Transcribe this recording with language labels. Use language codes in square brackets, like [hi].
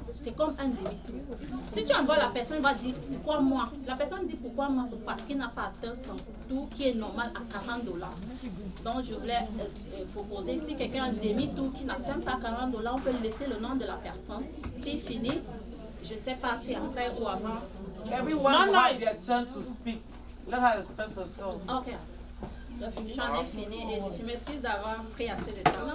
[fr] C'est comme un demi-tour. Si tu envoies la personne, elle va dire pourquoi moi. La personne dit pourquoi moi parce qu'il n'a pas atteint son tour qui est normal à $40. Donc je voulais proposer, si quelqu'un a un demi-tour qui n'atteint pas $40, on peut laisser le nom de la personne. S'il finit, je ne sais pas si après ou avant. [en] Everyone has their turn to speak. Let her express herself. Ok. [fr] J'en ai fini et je m'excuse d'avoir pris assez de temps.